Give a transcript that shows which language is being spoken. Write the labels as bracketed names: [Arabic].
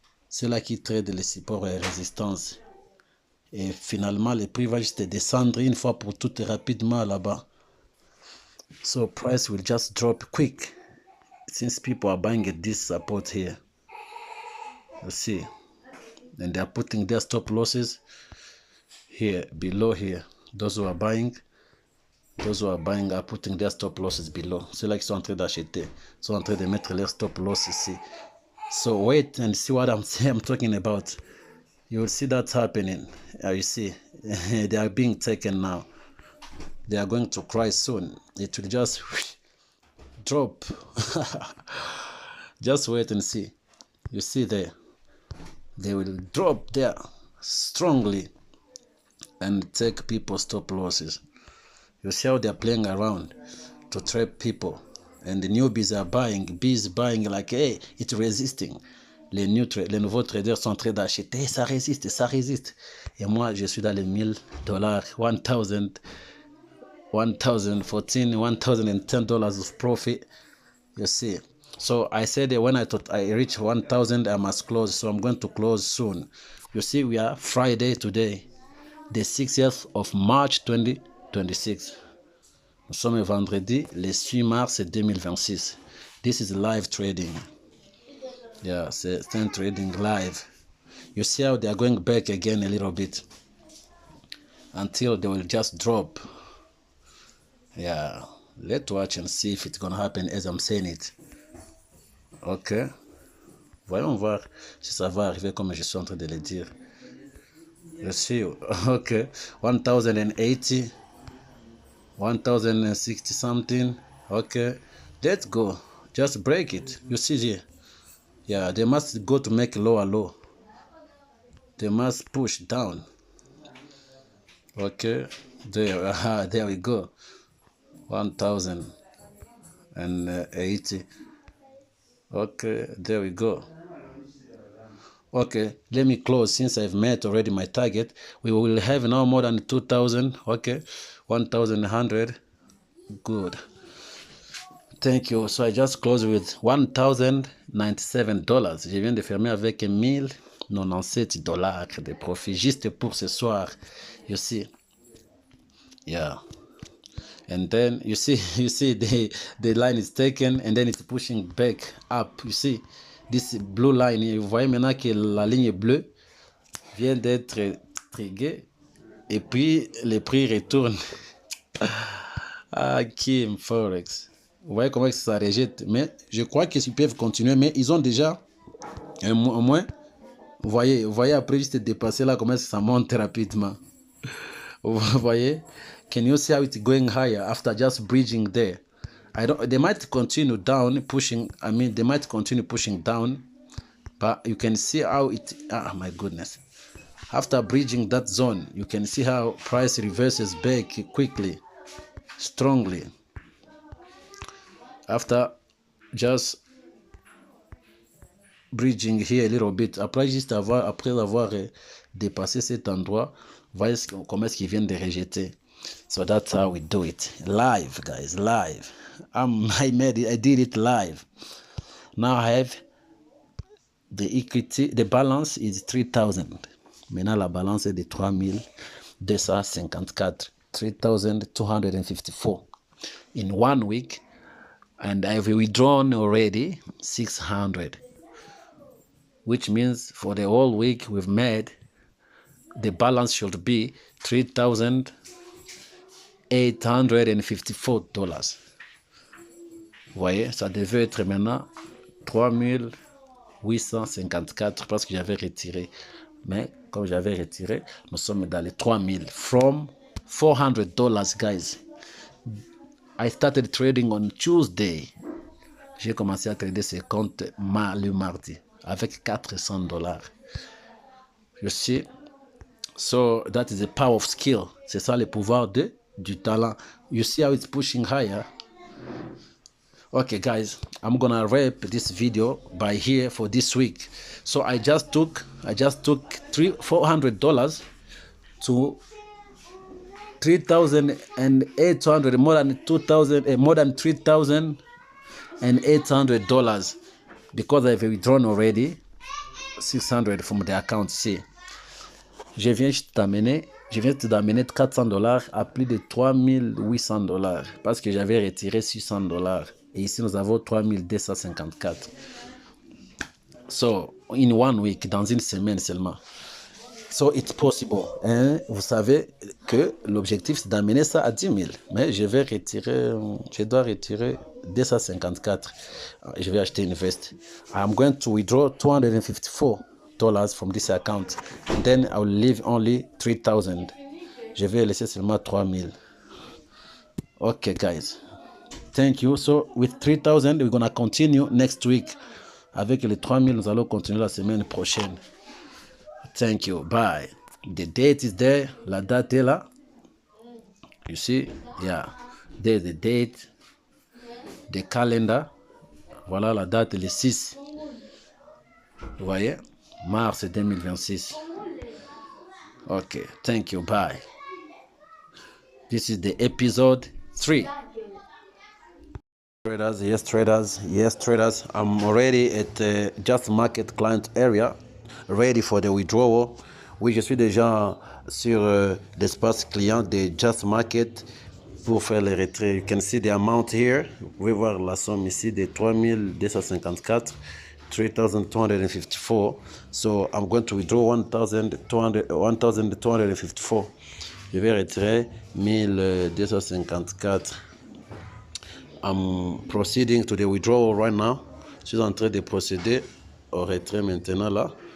[French] C'est là qui trade le support et résistance. Et finalement, le prix va juste descendre une fois pour toutes rapidement là-bas. [English] So price will just drop quick since people are buying at this support here. You see. And they are putting their stop losses here, below here. Those who are buying are putting their stop losses below. [French] Ceux-là qui sont en train d'acheter sont en train de mettre leurs stop loss ici. [English] So wait and see what I'm talking about. You will see that happening. You see, they are being taken now. They are going to cry soon. It will just drop. Just wait and see. You see there. They will drop there strongly and take people's stop losses. You see how they are playing around to trap people. And the newbies are buying. Bees buying like, hey, it's resisting. [French] Les nouveaux traders sont en train d'acheter. Ça résiste. Et moi, je suis dans les $1000, 1000, 1014, $1010 [English] of profit. You see. So I said that when I thought I reach 1000, I must close. So I'm going to close soon. You see, we are Friday today, the 6th of March 2026. [French] Nous sommes vendredi, le 6 mars 2026. [English] This is live trading. Yeah, [French] c'est trading live. [English] You see how they are going back again a little bit until they will just drop. Yeah, let's watch and see if it's going to happen as I'm saying it. Ok. [French] Voyons voir si ça va arriver comme je suis en train de le dire. Je suis, ok. [English] 1080, 1060 something. Ok. Let's go. Just break it. You see here. Yeah, they must go to make lower low. They must push down. Okay, there, there we go. 1080. Okay, there we go. Okay, let me close since I've met already my target. We will have now more than 2,000. Okay, 1,100. Good. Thank you. So I just close with $1,097. [French] Je viens de fermer avec $1,097 de profit juste pour ce soir. [English] You see? Yeah. And then you see the line is taken and then it's pushing back up. You see this blue line. [French] Vous voyez maintenant que la ligne bleue vient d'être triguée et puis le prix retourne. Ah, Kim Forex. Vous voyez comment ça rejette. Mais je crois qu'ils peuvent continuer. Mais ils ont déjà au moins. Vous voyez après juste dépasser là comment ça monte rapidement. Vous voyez? [English] Can you see how it's going higher after just bridging there? They might continue down pushing. I mean, they might continue pushing down, but you can see how it. Ah, my goodness! After bridging that zone, you can see how price reverses back quickly, strongly. After just bridging here a little bit, [French] après avoir dépassé cet endroit, voyez comment est-ce qu'ils viennent de rejeter. [English] So that's how we do it. Live, guys, live. I did it live. Now I have the equity, the balance is 3,000. [French] Maintenant la balance est de 3,254. [English] 3,254 in 1 week. And I've withdrawn already 600. Which means for the whole week we've made, the balance should be $3,854. [French] Vous voyez, ça devait être maintenant 3,854 parce que j'avais retiré. Mais comme j'avais retiré, nous sommes dans les 3,000. [English] From $400, guys. I started trading on Tuesday. [French] J'ai commencé à trader ces comptes le mardi avec $400. [English] You see? So that is the power of skill. [French] C'est ça le pouvoir du talent. [English] You see how it's pushing higher? Okay, guys, I'm gonna wrap this video by here for this week. So I just took $400 to 3,800, more than 2,000, more than $3,800 because I've withdrawn already 600 from the account. [French] See, je viens te d'amener $400 à plus de $3,800 parce que j'avais retiré $600 et ici nous avons 3,254. [English] So in 1 week, [French] dans une semaine seulement. [English] So it's possible. Hein? [French] Vous savez que l'objectif c'est d'amener ça à 10 000. Mais je dois retirer 254. Je vais acheter une veste. [English] I'm going to withdraw $254 from this account. And then I will leave only 3,000. [French] Je vais laisser seulement 3,000. [English] Okay, guys. Thank you. So with 3,000, we're going to continue next week. [French] Avec les 3,000, nous allons continuer la semaine prochaine. [English] Thank you. Bye. The date is there. [French] La date est là. [English] You see? Yeah. There's the date. The calendar. [French] Voilà la date, le 6. Vous voyez? [English] Mars 2026. Okay. Thank you. Bye. This is the episode 3. Traders, yes traders, I'm already at the Just Market client area, ready for the withdrawal. [French] Oui, je suis déjà sur l'espace client de Just Market pour faire le retrait. [English] You can see the amount here. [French] Vous pouvez voir la somme ici de 3,254, 3,254. [English] So I'm going to withdraw 1,254. [French] Je vais retirer 1,254. [English] I'm proceeding to the withdrawal right now. [French] Je suis en train de procéder au retrait maintenant là.